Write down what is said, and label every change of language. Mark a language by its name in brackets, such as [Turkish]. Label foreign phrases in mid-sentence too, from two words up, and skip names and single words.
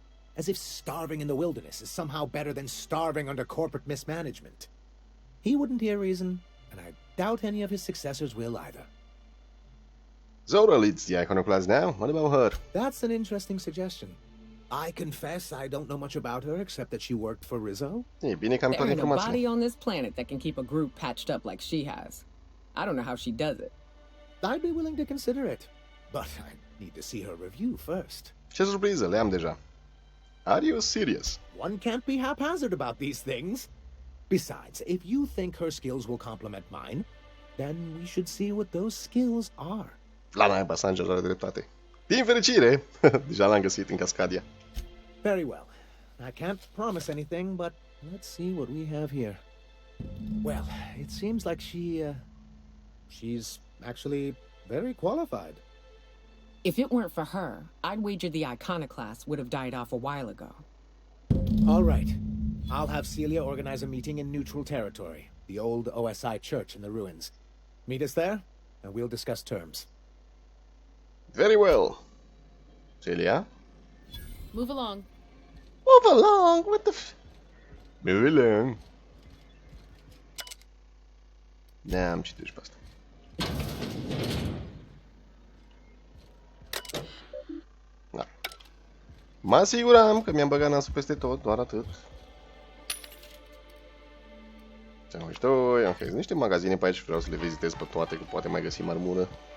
[English] As if starving in the wilderness is somehow better than starving under corporate mismanagement. He wouldn't hear reason, and I doubt any of his successors will either. Zora leads the iconoclast now. What about her? That's an interesting suggestion. I confess I don't know much about her except that she worked for Rizzo. [Romanian] E bine că am [English] There [Romanian] toate [English] ain't a body [Romanian] informațiile. [English] on this planet that can keep a group patched up like she has. I don't know how she does it. I'd be willing to consider it, but I need to see her review first. [Romanian] Ce surpriză, le-am deja. [English] Are you serious? One can't be haphazard about these things. Besides, if you think her skills will complement mine, then we should see what those skills are. [Romanian] La naiba, Sanjar are dreptate. Din fericire, deja l-am găsit în Cascadia. [English] Very well. I can't promise anything, but let's see what we have here. Well, it seems like she's actually very qualified. If it weren't for her, I'd wager the iconoclast would have died off a while ago. All right. I'll have Celia organize a meeting in neutral territory, the old OSI church in the ruins. Meet us there, and we'll discuss terms. Very well. Celia? Move along. Move along, what the Move along. [Romanian] Da, am citit și pe asta. Da. Mă asiguram că mi-am băgat nasul peste tot, doar atât. 92, ok, sunt niște magazine pe aici, vreau să le vizitez pe toate, că poate mai găsim armură.